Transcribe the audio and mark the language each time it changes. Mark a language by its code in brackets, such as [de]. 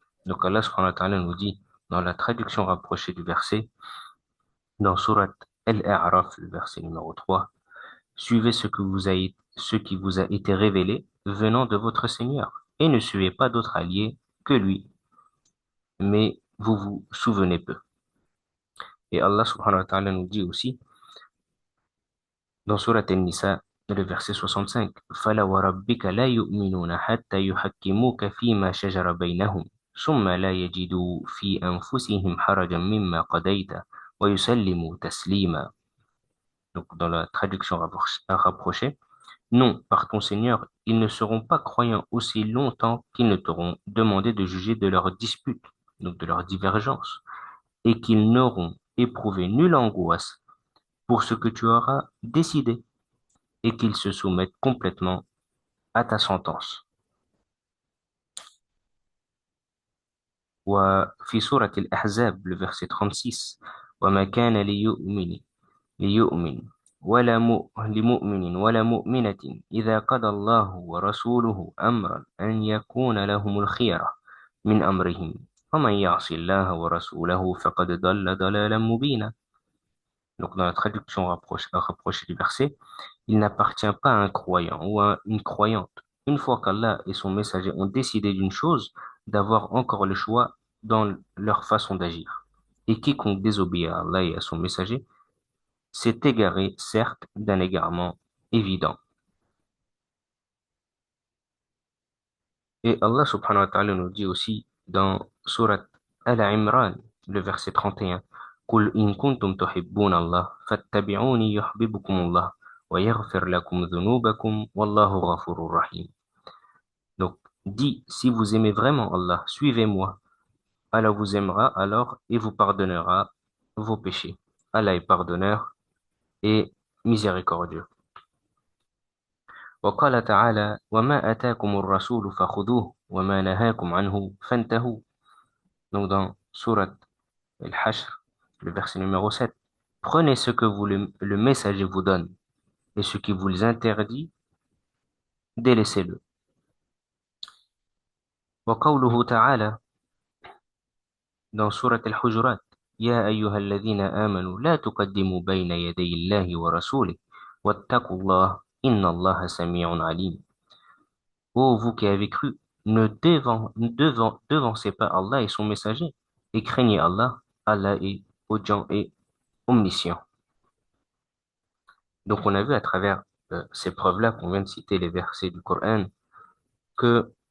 [fr] Donc Allah subhanahu wa ta'ala nous dit dans la traduction rapprochée du verset dans surat Al-A'raf, le verset numéro 3, suivez ce qui vous a été révélé venant de votre Seigneur et ne suivez pas d'autre allié que lui, mais vous vous souvenez peu. Et Allah subhanahu wa ta'ala nous dit aussi dans Surat An-Nisa, le verset 65, [ar] فَلَا وَرَبِّكَ لَا يُؤْمِنُونَ حَتَّى يُحَكِّمُوكَ فِيمَا شَجَرَ بَيْنَهُمْ ثُمَّ لَا يَجِدُوا فِي أَنفُسِهِمْ حَرَجًا مِمَّا قَضَيْتَ وَيُسَلِّمُوا تَسْلِيمًا. [fr] Donc, dans la traduction rapprochée, non, par ton Seigneur, ils ne seront pas croyants aussi longtemps qu'ils ne t'auront demandé de juger de leurs disputes, donc de leurs divergences, et qu'ils n'auront éprouvé nulle angoisse pour ce que tu auras décidé, et qu'ils se soumettent complètement à ta sentence. [ar] وفي سورة الأحزاب [fr] le verset 36 [ar] وما كان ليؤمن لمؤمن ولا مؤمنة إذا قضى الله ورسوله أمرا أن يكون لهم الخيرة من أمرهم ومن يعص الله ورسوله فقد ضل ضلالا مبينا. [fr] Donc dans la traduction rapprochée du verset, il n'appartient pas à un croyant ou à une croyante, une fois qu'Allah et son messager ont décidé d'une chose, d'avoir encore le choix dans leur façon d'agir. Et quiconque désobéit à Allah et à son messager s'est égaré, certes, d'un égarement évident. Et Allah subhanahu wa ta'ala nous dit aussi dans Surat Al-Imran, le verset 31, [ar] قل إن كنتم تحبون الله فاتبعوني يحببكم الله ويغفر لكم ذنوبكم والله غفور رحيم. [fr] Donc, dis, si vous aimez vraiment Allah, suivez-moi. Allah vous aimera alors et vous pardonnera vos péchés. Allah est pardonneur et miséricordieux. [ar] وقال تعالى وما آتاكم الرسول فخذوه وما نهاكم عنه فانتهوا. [fr] Donc dans Surat Al-Hashr, le verset numéro 7. Prenez ce que le messager vous donne et ce qui vous les interdit, délaissez-le. [ar] وقوله تعالى [fr] dans Surat Al-Hujurat [ar] يا أيها الذين آمنوا لا تقدموا بين يدي الله ورسوله واتقوا الله إن الله سميع عليم. [fr] Ô vous qui avez cru, ne devancez pas Allah et son messager, et craignez Allah, Allah est audient et omniscient. Donc on a vu à travers ces preuves-là qu'on vient de citer les versets du Coran que